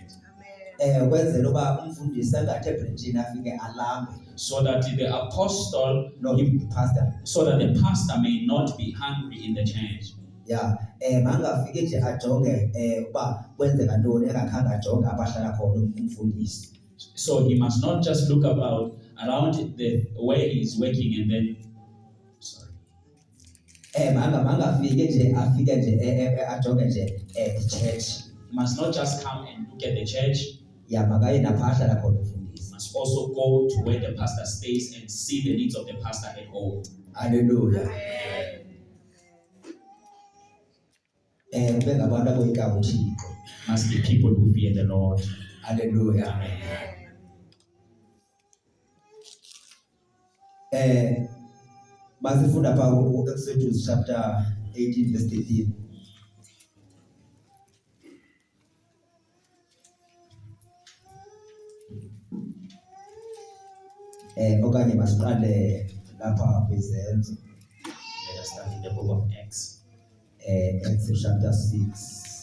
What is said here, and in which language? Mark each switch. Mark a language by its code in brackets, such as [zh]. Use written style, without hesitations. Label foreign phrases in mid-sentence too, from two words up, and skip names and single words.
[xh] Kwenzela uba umfundisi angathi ebranchini afike alambe. [en] So that the apostle, Pastor. so that the pastor may not be hungry in the church. Yeah. [xh] Mangafike nje ajonge uba kwenzeka ntoni engakhange ajonge abahlala khona umfundisi. [en] So he must not just look around the where he is working and then [xh] Mangafike nje afike nje ajonge nje church. [en] He must not just come and look at the church. Yeah, [xh] makaye napha ahlala khona umfundisi. [en] He must also go to where the pastor stays and see the needs of the pastor at home. Hallelujah. [xh] Kube ngabantu aboyikayo uThixo. [en] Must be people who fear the Lord. Hallelujah. [xh] Masifunda pha Exodus chapter 18 verse 13. Okanye masiqale lapha kwizenzo. [en] Let us start in the book of Acts. Exodus chapter 6.